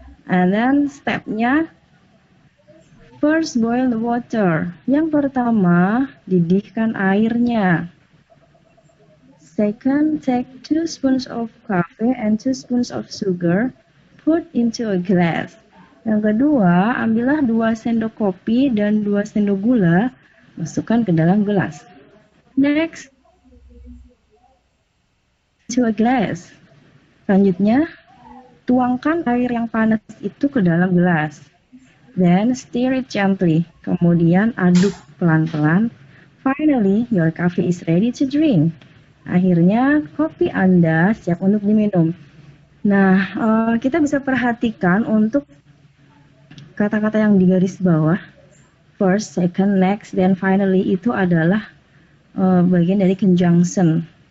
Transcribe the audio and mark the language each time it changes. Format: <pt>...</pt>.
<en>And then stepnya, first boil the water.</en> <id>Yang pertama, didihkan airnya.</id> <en>Second, take 2 spoons of coffee and 2 spoons of sugar, put into a glass.</en> <id>Yang kedua, ambillah 2 sendok kopi dan 2 sendok gula, masukkan ke dalam gelas.</id> <en>Next, to a glass.</en> <id>Selanjutnya, tuangkan air yang panas itu ke dalam gelas.</id> <en>Then stir it gently.</en> <id>Kemudian aduk pelan-pelan.</id> <en>Finally, your coffee is ready to drink.</en> <id>Akhirnya, kopi Anda siap untuk diminum. Nah, kita bisa perhatikan untuk kata-kata yang di garis bawah.</id> <en>First, second, next, then finally</en> <id>itu adalah bagian dari</id> <en>conjunction.</en>